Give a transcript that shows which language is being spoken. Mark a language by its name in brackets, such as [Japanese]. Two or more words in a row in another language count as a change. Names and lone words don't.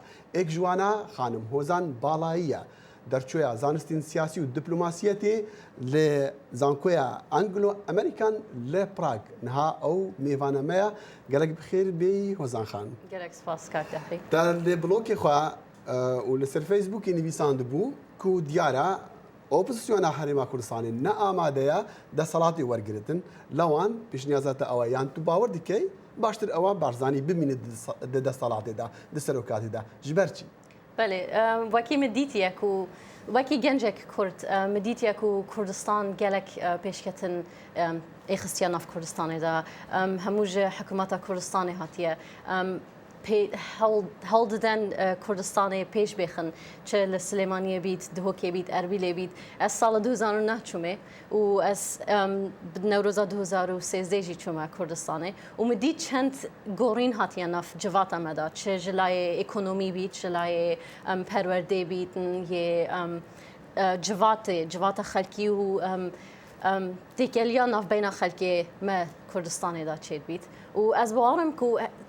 [Kurdish] Êk ji wan e Xanim Hozan Balayî ye. Derçoya zanistên siyasî û diplomasiyetê li zankoya Anglo-Amerikan li Prag. Niha ew mêvana me ye. Gelek bixêr bêyî Hozan Xan. Gelek spas Kartexî. Te li blokê xwe û li ser Facebookê nivîsand bû ku diyara ئۆپۆزیسیۆنە هەرێما کوردستانی نەئامادەیە دەسەڵاتی وەرگتن لەوان پیشنیازاتە ئەوە یان تو باوەڕ دیکەی باشتر ئەوە بارزانانی ببینێت دەسەڵاتێدا دەسەرۆکاتێدا ji ber çi بله وەکی مدیتیەک و وەکی گەنجێک کورد مدیتیەک و کوردستان gelek pêşketin êxistiya nav Kurdistanê de hemû ji hikûmeta Kurdistanê hatiye hewl didin Kurdistanê pêş bêxin çi li Silêmaniyê bît, Duhokê bît, Erbilê bît. Ez sala 2009 çûme û ez bi Newroza 2013 jî çûme Kurdistanê û min dît çend gorîn hatiye nav civata me de çi ji layê ekonomî bît, ji layê perwerdê bîtin yê civata xelkî û têkeliya navbeyna xelkê me Kurdistanê de çêd bît û ez bawarim ku